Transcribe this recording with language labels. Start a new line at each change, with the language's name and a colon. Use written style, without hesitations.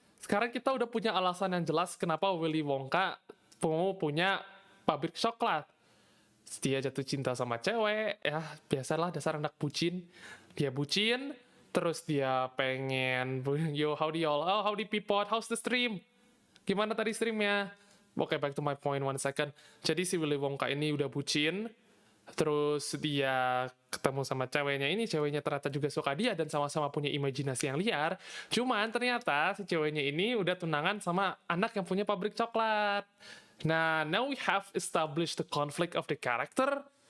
Indonesian: Sekarang kita udah punya alasan yang jelas kenapa Willy Wonka mau punya pabrik coklat. Dia jatuh cinta sama cewek, ya biasalah dasar anak bucin. Dia bucin, terus dia pengen,
English: yo howdy y'all, oh howdy people, how's the stream?
Indonesian: Gimana tadi streamnya?
English: Oke, back to my point one second.
Indonesian: Jadi si Willy Wonka ini udah bucin, terus dia ketemu sama ceweknya ini, ceweknya ternyata juga suka dia dan sama-sama punya imajinasi yang liar. Cuman ternyata si ceweknya ini udah tunangan sama anak yang punya pabrik coklat.
English: Nah, now we have established the conflict of the character.